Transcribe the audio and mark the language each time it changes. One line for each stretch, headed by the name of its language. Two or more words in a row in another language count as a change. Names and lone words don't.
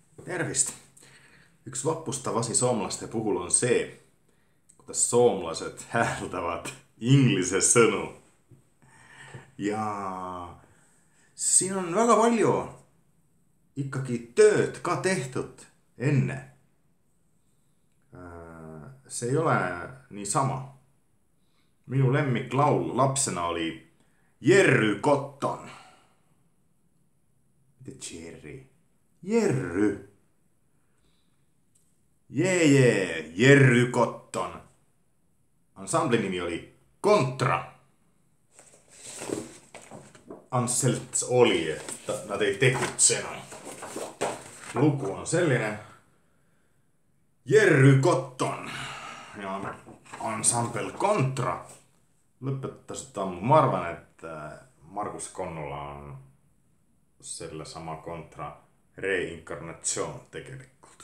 Estonian: Tervist!
Finnish: Yksi vapustava asia suomalaisten
Estonian: puhul on see, kuidas soomlased hääldavad inglise sõnu. Ja siin on väga palju ikkagi tööd ka tehtud enne. See ei ole niisama. Minu lemmiklaul lapsena oli Jerry Cotton. Mitte Jerry. Jerry. Jee, Jerry Cotton. Ansambli nimi oli Kontra. Anselt oli, että nad ei tegutsenud. Lugu on selline. Jerry Cotton ja ansambel Kontra lõpetasid ammu. Ma arvan, et Margus Konnula on sellesama Kontra reinkarnatsioon tegelikult.